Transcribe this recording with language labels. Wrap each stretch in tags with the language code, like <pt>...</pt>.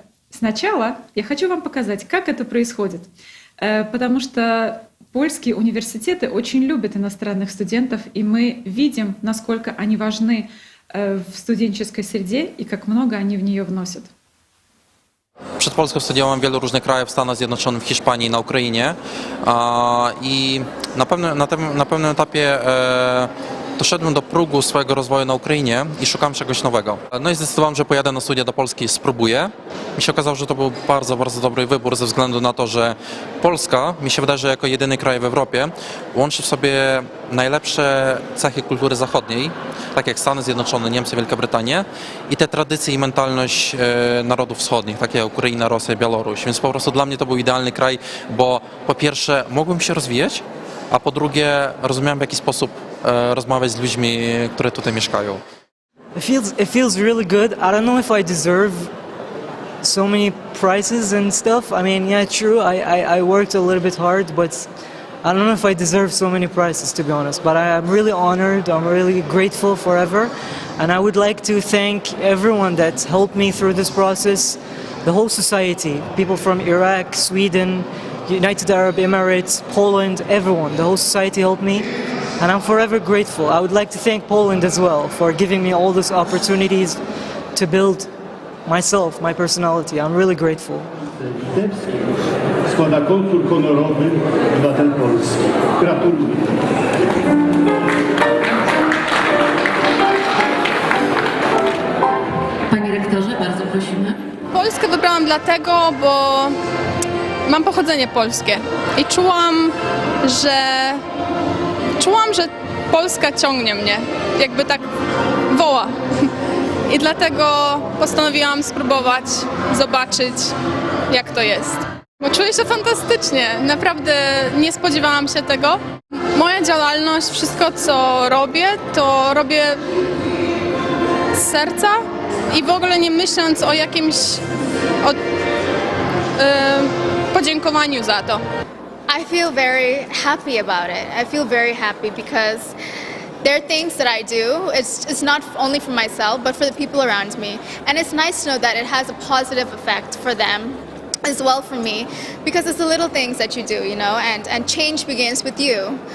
<ru>Сначала я хочу вам показать, как это происходит, потому что польские университеты очень любят иностранных студентов, и мы видим, насколько они важны в студенческой среде и как много они в нее вносят.</ru> <pl>Przed Polską studiowałem w wielu różnych krajach, w Stanach Zjednoczonych, w Hiszpanii, na Ukrainie i na pewnym etapie doszedłem do progu swojego rozwoju na Ukrainie i szukałem czegoś nowego. No i zdecydowałem, że pojadę na studia do Polski i spróbuję. Mi się okazało, że to był bardzo, bardzo dobry wybór ze względu na to, że Polska, mi się wydaje, że jako jedyny kraj w Europie łączy w sobie najlepsze cechy kultury zachodniej, tak jak Stany Zjednoczone, Niemcy, Wielka Brytania i te tradycje i mentalność narodów wschodnich, takie jak Ukraina, Rosja, Białoruś. Więc po prostu dla mnie to był idealny kraj, bo po pierwsze mogłem się rozwijać, a po drugie rozumiałem, w jaki sposób rozmawiać z ludźmi, które tutaj mieszkają.</pl> <en>It feels really good. I don't know if I deserve so many prizes and stuff. I mean, yeah, true. I worked a little bit hard, but I don't know if I deserve so many prizes, to be honest. But I'm really honored. I'm really grateful forever, and I would like to thank everyone that helped me through this process, the whole society, people from Iraq, Sweden, United Arab Emirates, Poland, everyone. The whole society helped me, and I'm forever grateful. I would like to thank Poland as well for giving me all these opportunities to build myself, my personality. I'm really grateful.</en> <pl>Składa konkur honorowy obywatel Polski. Gratuluję. Panie rektorze, bardzo prosimy. Polskę wybrałam dlatego, bo mam pochodzenie polskie i czułam, że Polska ciągnie mnie, jakby tak woła. I dlatego postanowiłam spróbować, zobaczyć, jak to jest. Bo czuję się fantastycznie, naprawdę nie spodziewałam się tego. Moja działalność, wszystko co robię, to robię z serca i w ogóle nie myśląc o jakimś podziękowaniu za to.</pl> <en>I feel very happy about it. I feel very happy because there are things that I do. It's not only for myself, but for the people around me. And it's nice to know that it has a positive effect for them as well for me, because it's the little things that you do, you know, and change begins with you.</en>